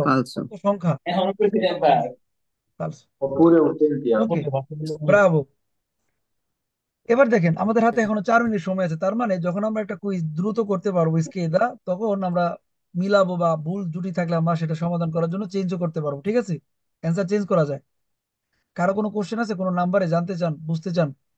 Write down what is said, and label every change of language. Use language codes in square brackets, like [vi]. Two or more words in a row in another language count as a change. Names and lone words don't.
[bn] Falso। কত সংখ্যা। ফালসো। [it] Oppure utenti [bn] ওকে, altri. ব্রাভো। এবার দেখেন, আমাদের হাতে এখনো 4 মিনিট সময় আছে, তার মানে যখন আমরা একটা কুইজ দ্রুত করতে পারবো স্কেদা, তখন আমরা মিলাবো বা ভুল ত্রুটি থাকলে আমরা সেটা সমাধান করার জন্য চেঞ্জও করতে পারবো। ঠিক আছে, [en] answer change [bn] করা যায়। কারো কোনো কোশ্চেন আছে, কোনো নাম্বারে জানতে চান, বুঝতে চান?